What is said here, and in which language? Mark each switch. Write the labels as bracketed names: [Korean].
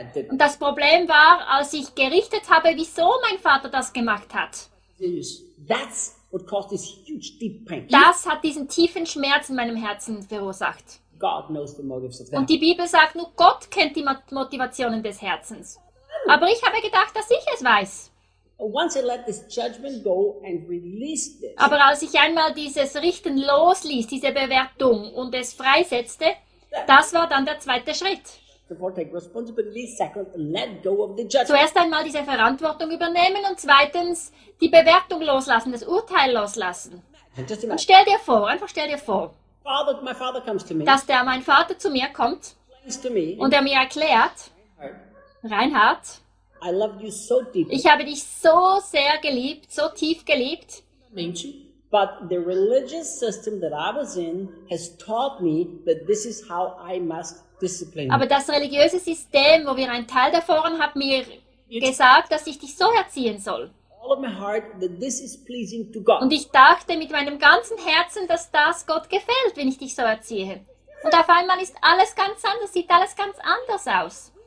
[German] Und das Problem war, als ich gerichtet habe, wieso mein Vater das gemacht hat. [English] That's what caused this huge deep pain. [German] Das hat diesen tiefen Schmerz in meinem Herzen verursacht. [English] God knows the motives of that. [German] Und die Bibel sagt, nur Gott kennt die Motivationen des Herzens. Aber ich habe gedacht, dass ich es weiß. [English] Once I let this judgment go and released it. [German] Aber als ich einmal dieses Richten losließ, diese Bewertung und es freisetzte, das war dann der zweite Schritt. [English] Before take responsibility, second, let go of the judgment. [German] Zuerst einmal diese Verantwortung übernehmen und zweitens die Bewertung loslassen, das Urteil loslassen. Und stell dir vor, einfach stell dir vor, [English] father, my father comes to me, [German] dass der mein Vater zu mir kommt [English] to me, [German] und er mir erklärt, Reinhard, [English] I love you so deeply. [German] Ich habe dich so sehr geliebt, so tief geliebt. [English] But the religious system that I was in has taught me that this is how I must discipline. [German] Aber das religiöse System, wo wir ein Teil davon, hat mir gesagt, dass ich dich so erziehen soll. [English] All of my heart that this is pleasing to God. [German] Und ich dachte mit meinem ganzen Herzen, dass das Gott gefällt, wenn ich dich so erziehe. Und auf einmal ist alles ganz anders, sieht alles ganz anders aus.